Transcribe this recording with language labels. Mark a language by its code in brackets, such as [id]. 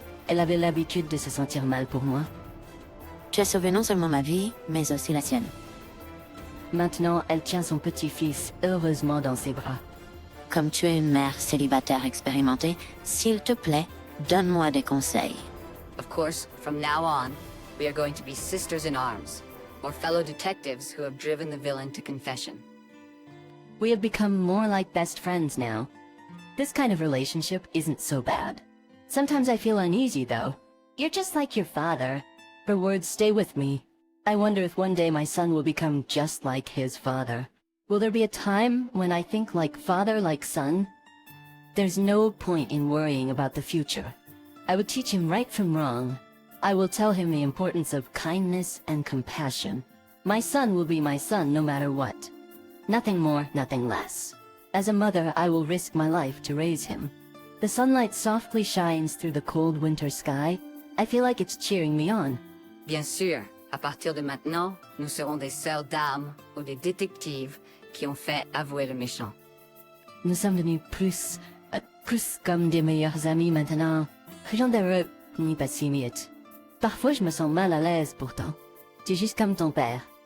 [fr] Elle avait l'habitude de se sentir mal pour moi. Tu as sauvé non seulement ma vie, mais aussi la sienne. Maintenant, elle tient son petit-fils heureusement dans ses bras. Comme tu es une mère célibataire expérimentée, s'il te plaît, donne-moi des conseils. [en] Of course, from now on, we are going to be sisters in arms, or fellow detectives who have driven the villain to confession. We have become more like best friends now. This kind of relationship isn't so bad. Sometimes I feel uneasy, though. You're just like your father. Her words stay with me. I wonder if one day my son will become just like his father. Will there be a time when I think like father, like son? There's no point in worrying about the future. I will teach him right from wrong. I will tell him the importance of kindness and compassion. My son will be my son no matter what. Nothing more, nothing less. As a mother, I will risk my life to raise him. The sunlight softly shines through the cold winter sky. I feel like it's cheering me on. [fr] Bien sûr, à partir de maintenant, nous serons des sœurs d'armes ou des détectives qui ont fait avouer le méchant. Nous sommes devenus plus comme des meilleurs amis maintenant. Rien d'heureux, ni pas si miette. Parfois, je me sens mal à l'aise pourtant. Tu es juste comme ton père.